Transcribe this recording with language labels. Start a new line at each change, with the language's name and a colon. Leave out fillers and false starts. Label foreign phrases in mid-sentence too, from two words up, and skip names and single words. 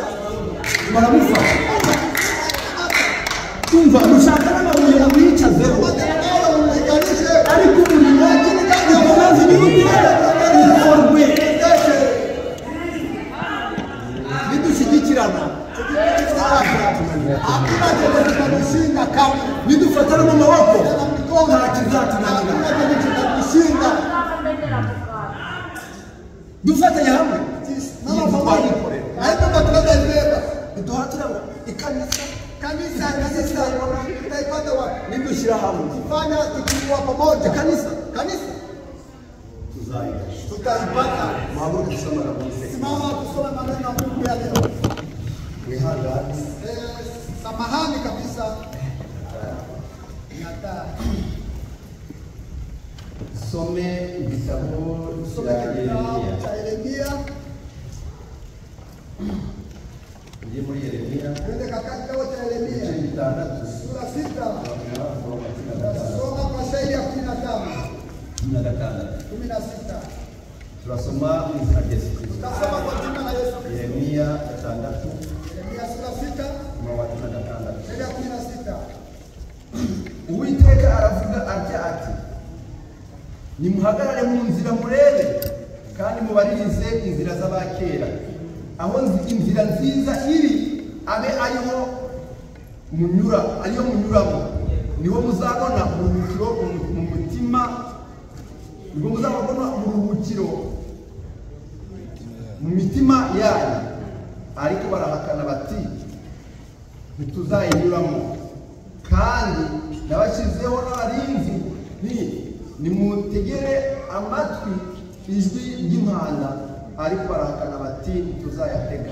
Kinyarwanda: baramufata umva mushaka n'amabuye mwicazeho ariko umurimo ukomeza igihugu ukorwe nidushyigikirana nidufatana mu maboko nta kizatunanira dufatanya hamwe twayikorera duhatira ngo ikanisa
Swahili: kanisa itaipata wapi?
Kinyarwanda: ni gushyira hamwe.
Swahili: Fanya tukiwa pamoja. Kanisa Tutaipata.
Kinyarwanda: Muhaguruke tusome na Mungu.
Swahili: Simama tusome maneno ya Mungu ya leo.
Kinyarwanda: Wihangane.
Swahili: Samahani kabisa. Nata.
Kinyarwanda: Some igitabo
Swahili: cha Yeremia.
Kinyarwanda: Ndi muri Yeremia.
Swahili: Twende katika kitabu cha Yeremia. Sura 6. Soma kwa shairi ya 15. 16.
Kinyarwanda: Turasoma mu izina rya Yesu Kristo.
Swahili: Tutasoma kwa jina la Yesu Kristo. Yeremia 6. Yeremia sura 6. Shairi ya 16.
Kinyarwanda: Uwiteka aravuga ati nimuhagarare mu nzira murebe kandi mubaririze inzira z'abakera aho inzira nziza iri abe ariho munyuramo niho muzabona uruhukiro mu mutima niho muzabona uruhukiro mu mitima yanyu ariko barahakana bati ntituzayinyuramo kandi nabashyizeho n'abarinzi nimutegere amatwi ijwi ry'impanda ariko barahakana bati ntituzayatega.